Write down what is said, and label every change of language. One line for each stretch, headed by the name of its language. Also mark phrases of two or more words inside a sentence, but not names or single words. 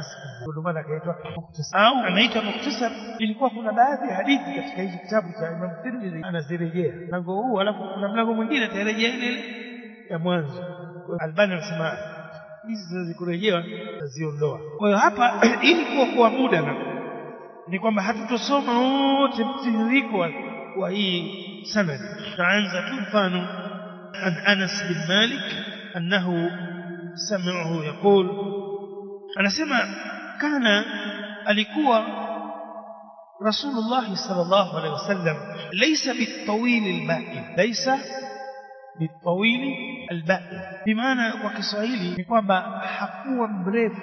Swahili: Ndio maana akaitwa muktasar au anaitwa muktasar. Ilikuwa kuna baadhi ya hadithi katika hiki kitabu cha Imam Tirmidhi anazirejea mlango huu, alafu kuna mlango mwingine atarejea ile ya mwanzo. Albani anasema hizi zikurejewa taziondoa. Kwa hiyo hapa ili kuokoa muda ni kwamba hatutosoma wote mtiririko wa hii sanad. Tutaanza tu mfano
Arabic: عن أنس بن مالك أنه سمعه يقول,
Swahili: anasema kana alikuwa Rasulullah
Arabic: صلى الله عليه وسلم ليس بالطويل البائن,
Swahili: bimaana kwa Kiswahili ni kwamba hakuwa mrefu.